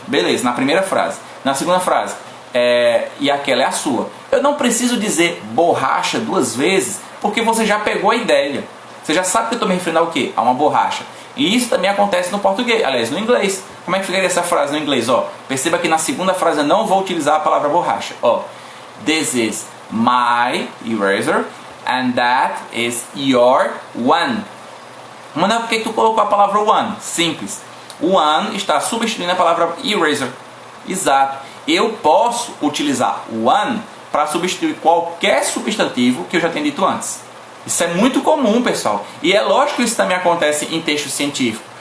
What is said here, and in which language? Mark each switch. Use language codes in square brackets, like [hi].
[pt] Beleza, na primeira frase. Na segunda frase, e aquela é a sua. Eu não preciso dizer borracha duas vezes, porque você já pegou a ideia. Você já sabe que eu estou me referindo ao quê? A uma borracha. E isso também acontece no português, aliás, no inglês. Como é que ficaria essa frase no inglês? Ó, perceba que na segunda frase eu não vou utilizar a palavra borracha. [en] Ó, this is my eraser and that is your one. [pt] Mas por que tu colocou a palavra one? Simples. O one está substituindo a palavra eraser. Exato. Eu posso utilizar one para substituir qualquer substantivo que eu já tenha dito antes. Isso é muito comum, pessoal. E é lógico que isso também acontece em texto científico.